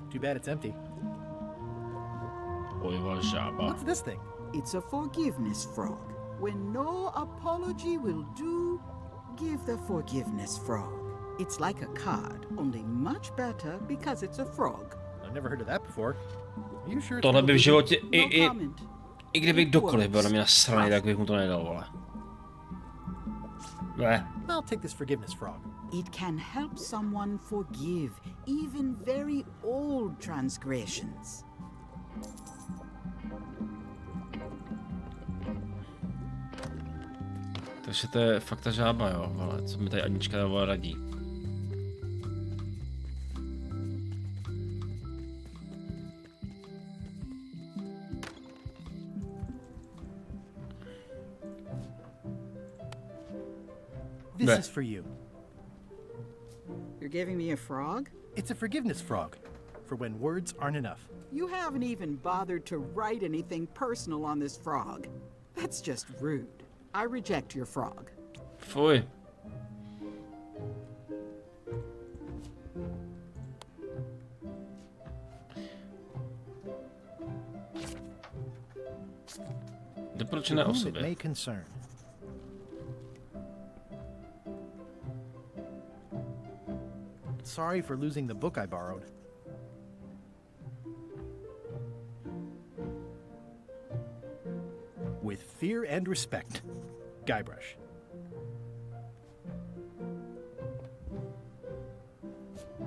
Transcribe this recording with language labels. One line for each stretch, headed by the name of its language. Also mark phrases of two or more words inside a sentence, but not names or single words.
English: Too bad it's empty. What's this thing? It's a forgiveness frog. When no apology will do, give the forgiveness frog. It's like a card, only much better because it's a frog. I've never heard of that before. Are you sure?
Czech: Tohle by v životě i kdyby kdokoliv byl na mě nasraný, tak bych mu to nedal, vole.
English: I'll take this forgiveness frog. It can help someone forgive even very old transgressions.
Czech: Takže to je fakt ta žába, jo, vole, co mi tady Anička radí.
English: This is for you. You're giving me a frog? It's a forgiveness frog, for when words aren't enough. You haven't even bothered to write anything personal on this frog. That's just rude. I reject your frog.
Czech: Fuj. Doporučené osoby.
English: May concern. Sorry for losing the book I borrowed. With fear and respect, Guybrush.